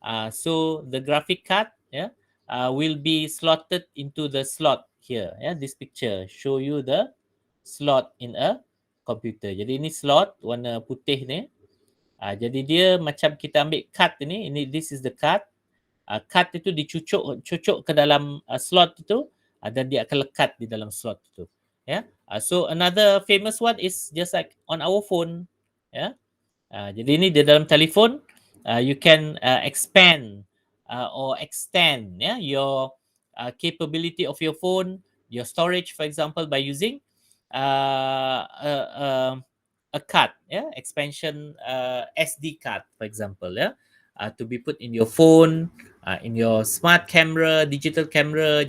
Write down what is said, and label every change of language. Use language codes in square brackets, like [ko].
[en] So the graphic card will be slotted into the slot here. This picture show you the slot in a computer. [ms] Jadi ini slot warna putih ni. Jadi dia macam kita ambil card ini [en] this is the card. [ms] Card itu dicucuk ke dalam slot itu, dan dia akan lekat di dalam slot itu. [en] So another famous one is just like on our phone. [ms] Jadi ini di dalam telefon, [en] you can expand or extend your capability of your phone, your storage, for example, by using a card, expansion SD card, for example, to be put in your phone, in your smart camera, digital camera.